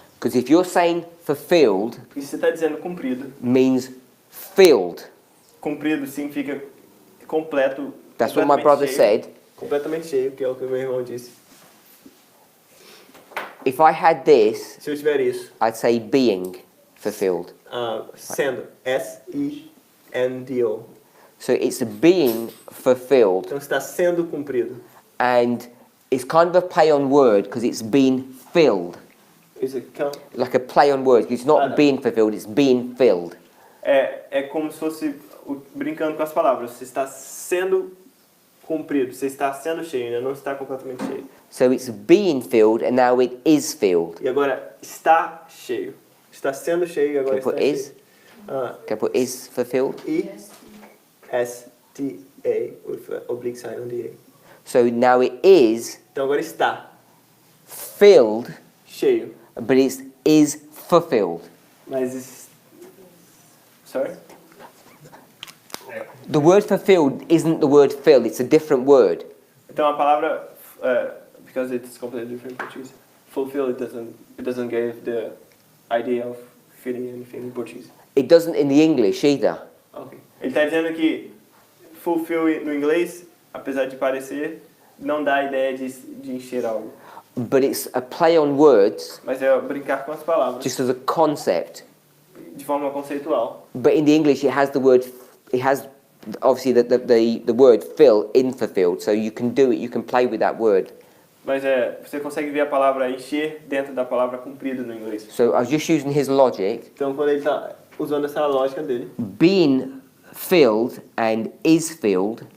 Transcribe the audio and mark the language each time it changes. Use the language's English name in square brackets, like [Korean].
[English] Because if you're saying fulfilled [Portuguese] Porque se você está dizendo cumprido, [English] means filled, [Portuguese] cumprido significa completo. [English] that's what my [Portuguese] completamente [English] brother [Portuguese] cheio, [English] said. [Portuguese] Completamente cheio, que é o que o meu irmão disse. [English] If I had this, [Portuguese] Se eu tiver isso, [English] I'd say being fulfilled. [Portuguese] sendo, S-E-N-D-O. [English] So it's being fulfilled, [Portuguese] Então está sendo cumprido. [English] and it's kind of a play on word because it's been filled. [Portuguese] Isso aqui [English] Like a play on words. It's not being fulfilled, it's being filled. [Portuguese] é como se fosse brincando com as palavras. Você está sendo cumprido, você está sendo cheio, ainda não está completamente cheio. [English] So it's being filled and now it is filled. [Portuguese] E agora está cheio. Está sendo cheio e agora [English] Can I [Portuguese] está [English] put is? [Portuguese] cheio. [English] Can I put is fulfilled? E-S-T-A with an oblique sign on the A. So now it is [Portuguese] Então agora está [English] filled, [Portuguese] cheio. [English] but it is fulfilled. [Portuguese] Mas [English] sorry? The word fulfilled isn't the word filled, it's a different word. [Portuguese] Então a palavra [English] because it's completely different in Portuguese. Fulfill it doesn't give the idea of feeling anything in Portuguese. It doesn't in the English either. Okay. [Portuguese] Ele está dizendo que fulfill no inglês, apesar de parecer, não dá a ideia de encher algo. [English] But it's a play on words, [Portuguese] Mas é brincar com as palavras, [English] just as a concept. [Portuguese] de forma conceitual. [English] But in the English it has the word, it has obviously the word fill in fulfilled, so you can do it, you can play with that word. [Portuguese] Mas você consegue ver a palavra encher dentro da palavra cumprido no inglês. [English] So I was just using his logic. [Portuguese] Então quando ele está usando essa lógica dele, [English] Being filled and is filled